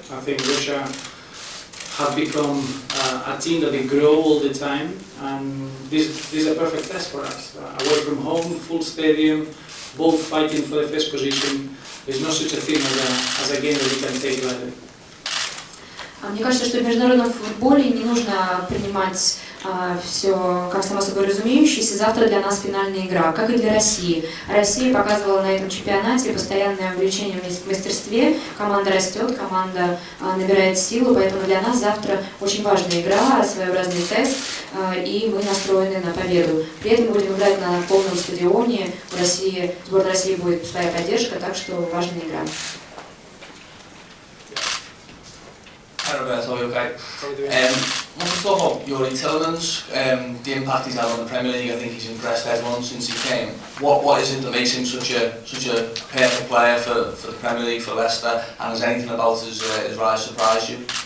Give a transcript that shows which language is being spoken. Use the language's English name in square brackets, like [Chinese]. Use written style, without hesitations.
[English] I think Russia have become a team that they grow all the time, and this is a perfect test for us. Away from home, full stadium, both fighting for the first position. There's no such a thing as a game that we can take lightly. [Russian] Мне кажется, что в международном футболе не нужно принимать все как само собой разумеющееся. Завтра для нас финальная игра, как и для России. Россия показывала на этом чемпионате постоянное увлечение в мастерстве. Команда растет, команда набирает силу, поэтому для нас завтра очень важная игра, своеобразный тест, и мы настроены на победу. При этом будем играть на полном стадионе. В России, сборная России будет своя поддержка, так что важная игра. [English] Hi Roberto, are you okay? I want to talk about Yuri Tillemans, the impact he's had on the Premier League. I think he's impressed everyone since he came. What is it that makes him such a perfect player for the Premier League, for Leicester, and has anything about his rise surprised you?